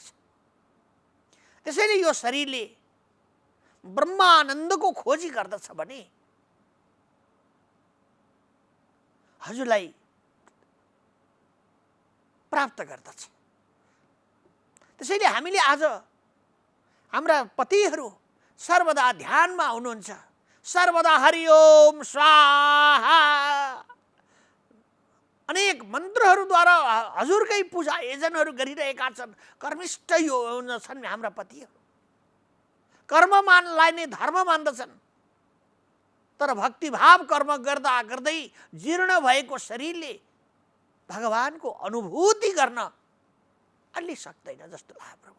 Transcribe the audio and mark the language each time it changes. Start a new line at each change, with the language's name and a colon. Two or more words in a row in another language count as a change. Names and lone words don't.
Nepali: त्यसैले यो शरीरले ब्रह्मानन्दको खोजी गर्दछ भने हजुरलाई प्राप्त गर्दछ। त्यसैले हामीले आज हाम्रा पतिहरू सर्वदा ध्यानमा हुनुहुन्छ, सर्वदा हरिओम स्वाहा अनेक मन्त्रहरूद्वारा हजुरकै पूजा आयोजनहरू गरिरहेका छन्। कर्मिष्ठ यो छन् हाम्रा पतिहरू, कर्ममानलाई नै धर्म मान्दछन्। तर भक्तिभाव कर्म गर्दा गर्दै जीर्ण भएको शरीरले भगवानको अनुभूति गर्न अलि सक्दैन जस्तो लाग्यो प्रभु।